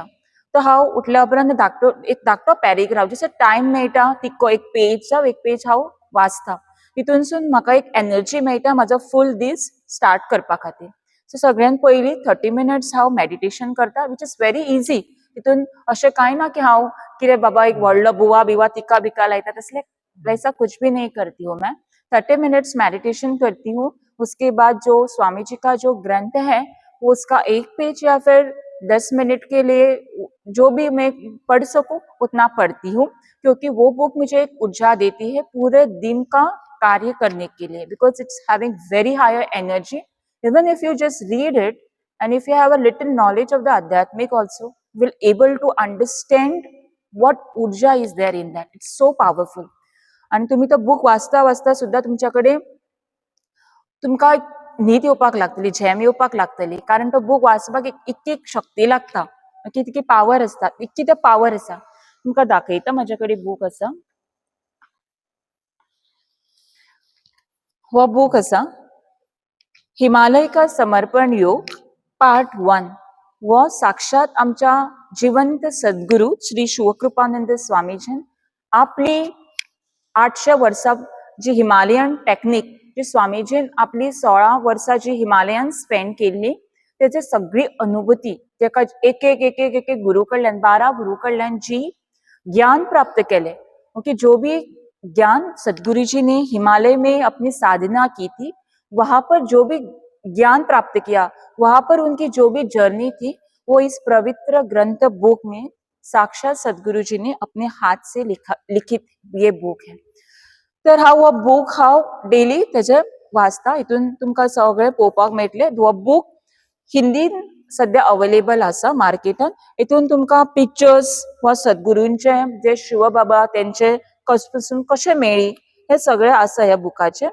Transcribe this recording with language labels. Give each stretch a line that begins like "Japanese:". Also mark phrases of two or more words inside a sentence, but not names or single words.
Konkani: तो हांव उठल्या उपरांत एक धाकटो पॅरेग्राफ, जसो टायम मेळटा तितको एक पेज हांव वाचता. तितूनसून म्हाका एक एनर्जी मेळटा म्हाजो फूल दीस स्टार्ट करपा खातीर. सो सगळ्यात पयलीं 30 मिनिट्स हांव मेडिटेशन करता,
English: which is very easy.
Konkani: तितून अशें कांय ना की हांव कितें बाबा एक व्हडलो बुवा बिवा तिका बिका लायता, तसले
Hindi: वैसा कुछ भी नहीं करती हूँ मैं. 30 मिनट्स मेडिटेशन करती हूँ. उसके बाद जो स्वामी जी का जो ग्रंथ है, वो उसका एक पेज या फिर 10 मिनट के लिए जो भी मैं पढ़ सकूं उतना पढ़ती हूँ, क्योंकि वो बुक मुझे एक ऊर्जा देती है पूरे दिन का कार्य करने के लिए,
English: because it's having very higher energy. even if you just read it and if you have a little knowledge of the adhyatmic also, will able to understand what urja is there in that. It's so powerful.
Konkani: आणि तुम्ही तो बुक वाचता वाचता सुद्धा तुमच्याकडे तुमका न्हीद येवपाक लागतली, झेम येवपाक लागतली, कारण तो बुक वाचपाक इतकी शक्ती लागता, इतकी पावर असता, इतकी ते पावर आसा. तुमकां दाखयता, माझ्याकडे बुक आसा, हो बुक आसा हिमालय का समर्पण योग पार्ट 1. वो साक्षात आमच्या जिवंत सद्गुरू श्री शिवकृपानंद स्वामीजीन आपली 800 वर्सां जी हिमालयन टेक्निक, जी स्वामीजीन आपली 16 वर्सां जी हिमालयान स्पेंड केल्ली, त्याची सगळी अनुभूती तेका एक एक गुरु कडल्यान 12 गुरु कडल्यान जी ज्ञान प्राप्त केले.
Hindi: ओके, जो भी ज्ञान सदगुरु जी ने हिमालय में अपनी साधना की थी, वहां पर जो भी ज्ञान प्राप्त किया, वहां पर उनकी जो भी जर्नी थी, वो इस पवित्र ग्रंथ बुक में साक्षात सदगुरु जी ने अपने हाथ से लिखित ये बुक है.
Konkani: तर हो बुक हांव डेली तेजे वाचता. हितून तुमकां सगळे पळोवपाक मेळटले. हो बुक हिंदीन सध्या अवेलेबल आसा मार्केटान. हितून तुमकां पिक्चर्स वा सद्गुरूंचे जे शिवबाबा तेंचे कसपासून कशे मेळ्ळी हे सगळे आसा ह्या बुकाचे.